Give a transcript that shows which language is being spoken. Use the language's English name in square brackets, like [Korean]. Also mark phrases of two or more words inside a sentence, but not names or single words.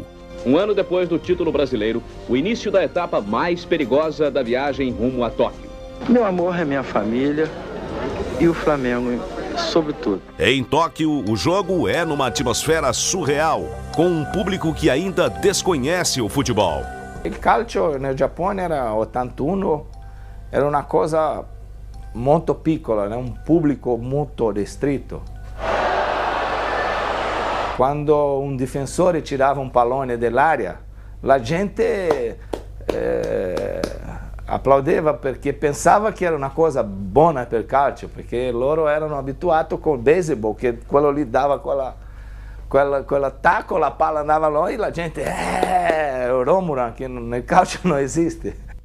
[Portuguese] Um ano depois do título brasileiro, o início da etapa mais perigosa da viagem rumo a Tóquio. Meu amor é minha família e o Flamengo, sobretudo. Em Tóquio, o jogo é numa atmosfera surreal, com um público que ainda desconhece o futebol. [Italian] Il calcio nel Giappone era 81, era una cosa molto piccola, un pubblico molto ristretto. Quando un difensore tirava un pallone dell'area, la gente applaudeva perché pensava che era una cosa buona per il calcio, perché loro erano abituati col baseball, che quello lì dava quell'attacco, la palla andava là e la gente Romuran, che nel calcio non esiste.